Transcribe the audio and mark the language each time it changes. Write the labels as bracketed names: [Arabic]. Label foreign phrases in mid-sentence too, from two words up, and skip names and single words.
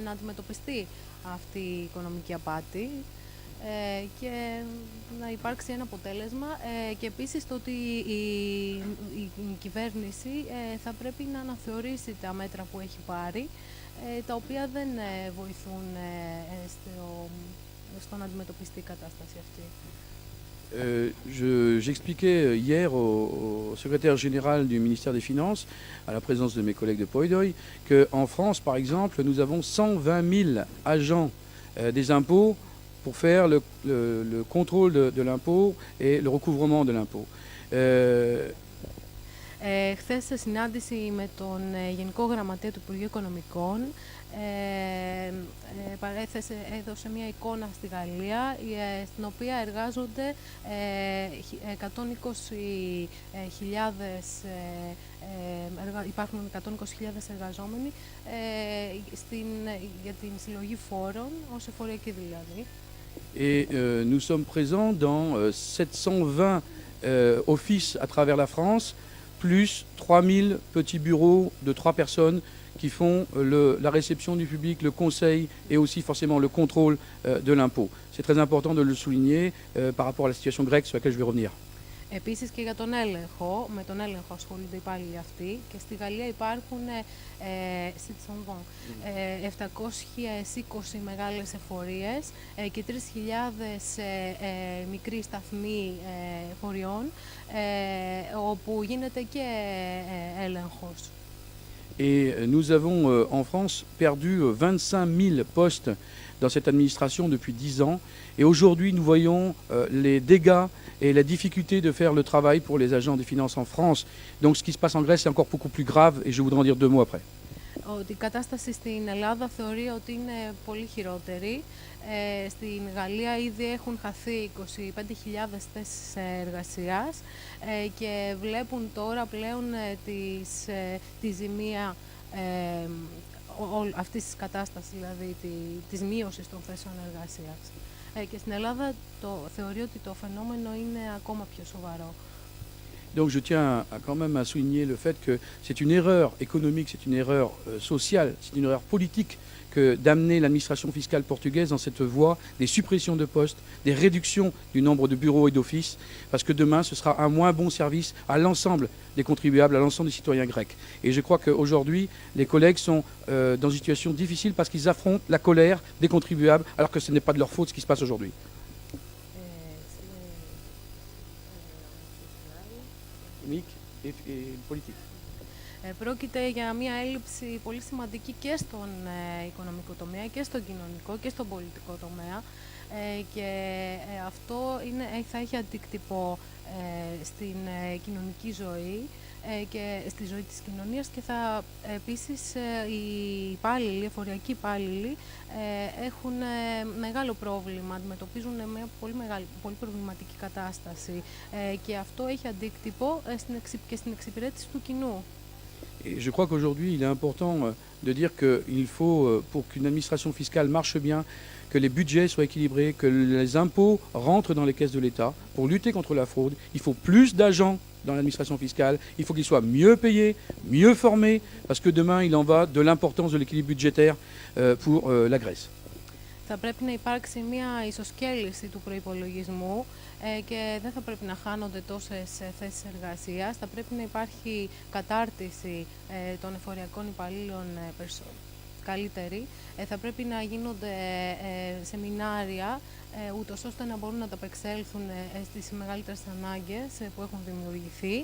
[Greek] να αντιμετωπιστεί αυτή η οικονομική απάτη και να υπάρξει ένα αποτέλεσμα και επίσης το ότι η κυβέρνηση θα πρέπει να αναθεωρήσει τα μέτρα που έχει πάρει τα οποία δεν βοηθούν στο να αντιμετωπιστεί η κατάσταση αυτή. [French] J'expliquais hier au secrétaire général du ministère des Finances, à la présence de mes collègues de Poidoy, qu'en France, par exemple, nous avons 120 000 agents des impôts pour faire le contrôle de l'impôt et le recouvrement de l'impôt. [Greek] Χθες σε συνάντηση με τον Γενικό Γραμματέα του Υπουργείου Οικονομικών έδωσε μια εικόνα στη Γαλλία στην οποία εργάζονται 120.000 υπάρχουν 120.000 εργαζόμενοι για την συλλογή φόρων, ως εφοριακοί δηλαδή. [French] Et nous sommes présents dans 720 offices à travers la France, plus 3000 petits bureaux de 3 personnes qui font la réception du public, le conseil et aussi forcément le contrôle de l'impôt. C'est très important de le souligner par rapport à la situation grecque sur laquelle je vais revenir. [Greek] Επίσης και για τον έλεγχο, με τον έλεγχο ασχολούνται οι υπάλληλοι αυτοί και στη Γαλλία υπάρχουν 720 μεγάλες εφορίες και 3.000 μικροί σταθμοί εφοριών όπου γίνεται και έλεγχος. [French] Et nous avons en France perdu 25 000 postes dans cette administration depuis 10 ans. Et aujourd'hui, nous voyons les dégâts et la difficulté de faire le travail pour les agents des finances en France. Donc ce qui se passe en Grèce, c'est encore beaucoup plus grave et je voudrais en dire 2 mots après. [Greek] Ότι η κατάσταση στην Ελλάδα θεωρεί ότι είναι πολύ χειρότερη. Στην Γαλλία ήδη έχουν χαθεί 25.000 θέσεις εργασίας και βλέπουν τώρα πλέον τη ζημία αυτής της κατάστασης, δηλαδή της μείωσης των θέσεων εργασίας. Και στην Ελλάδα θεωρεί ότι το φαινόμενο είναι ακόμα πιο σοβαρό. [French] Donc je tiens quand même à souligner le fait que c'est une erreur économique, c'est une erreur sociale, c'est une erreur politique que d'amener l'administration fiscale portugaise dans cette voie des suppressions de postes, des réductions du nombre de bureaux et d'offices, parce que demain ce sera un moins bon service à l'ensemble des contribuables, à l'ensemble des citoyens grecs. Et je crois qu'aujourd'hui, les collègues sont dans une situation difficile parce qu'ils affrontent la colère des contribuables, alors que ce n'est pas de leur faute ce qui se passe aujourd'hui. Et politique. [Greek] Πρόκειται για μια έλλειψη πολύ σημαντική και στον οικονομικό τομέα και στον κοινωνικό και στον πολιτικό τομέα και αυτό θα έχει αντίκτυπο στην κοινωνική ζωή και στη ζωή της κοινωνίας και θα επίσης οι εφοριακοί υπάλληλοι έχουν μεγάλο πρόβλημα, αντιμετωπίζουν μια πολύ προβληματική κατάσταση και αυτό έχει αντίκτυπο και στην εξυπηρέτηση του κοινού. [French] Et je crois qu'aujourd'hui, il est important de dire qu'il faut, pour qu'une administration fiscale marche bien, que les budgets soient équilibrés, que les impôts rentrent dans les caisses de l'État. Pour lutter contre la fraude, il faut plus d'agents dans l'administration fiscale, il faut qu'ils soient mieux payés, mieux formés, parce que demain, il en va de l'importance de l'équilibre budgétaire pour la Grèce. [Greek] Θα πρέπει να υπάρξει μια ισοσκέληση του προϋπολογισμού και δεν θα πρέπει να χάνονται τόσες θέσεις εργασίας. Θα πρέπει να υπάρχει κατάρτιση των εφοριακών υπαλλήλων καλύτερη. Θα πρέπει να γίνονται σεμινάρια ούτως ώστε να μπορούν να ανταπεξέλθουν στις μεγαλύτερες ανάγκες που έχουν δημιουργηθεί.